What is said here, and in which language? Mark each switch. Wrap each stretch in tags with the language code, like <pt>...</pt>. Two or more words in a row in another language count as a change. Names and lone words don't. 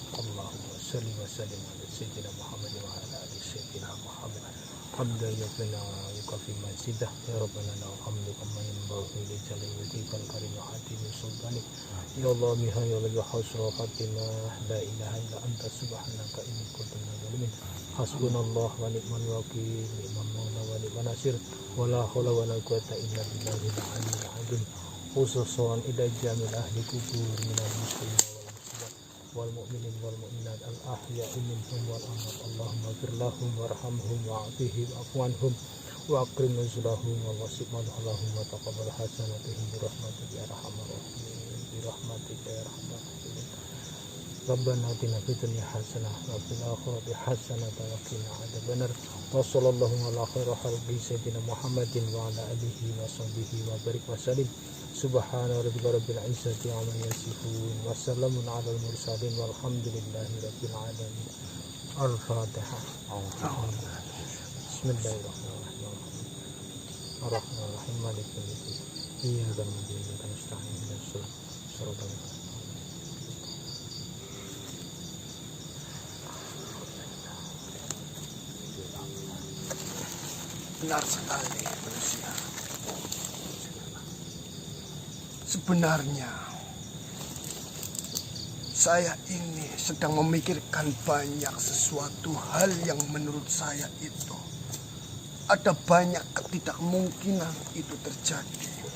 <ar>اللهم صل وسلم على سيدنا محمد وعلى آل سيدنا محمد حمدا يكفينا ويكفي مزيدا يا ربنا له الحمد كما ينبغي لجلال وجهك الكريم وعظيم سلطانك يا الله نهاية ولا حصر خاتمة لا إله إلا أنت سبحانك إني كنت من الظالمين حسبنا الله ونعم الوكيل نعم المولى ونعم النصير ولا حول ولا قوة إلا بالله العلي العظيم خصوصا إلى جميع أهل القبور من المسلمين والمؤمنين والمؤمنات الأحياء منهم والأموات اللهم اغفر لهم وارحمهم وعافهم واعف عنهم و وأكرم نزلهم ووسع مدخلهم وتقبل حسناتهم برحمتك يا أرحم الراحمين برحمتك يا أرحم الراحمين ربنا آتنا في الدنيا حسنة وفي الآخرة حسنة وقنا عذاب النار وصلى الله على خير خلقه سيدنا محمد وعلى آله وصحبه وبارك وسلم سبحان ربك رب العزة عما يصفون وسلام على المرسلين والحمد لله رب العالمين. Al-Fatihah. Bismillahirrahmanirrahim. الرحمن الرحيم. مالك يوم الدين. إياك نعبد وإياك نستعين. اهدنا الصراط المستقيم.</ar> <id>Benar sekali manusia. Sebenarnya saya ini sedang memikirkan banyak sesuatu hal yang menurut saya itu ada banyak ketidakmungkinan itu terjadi.</id>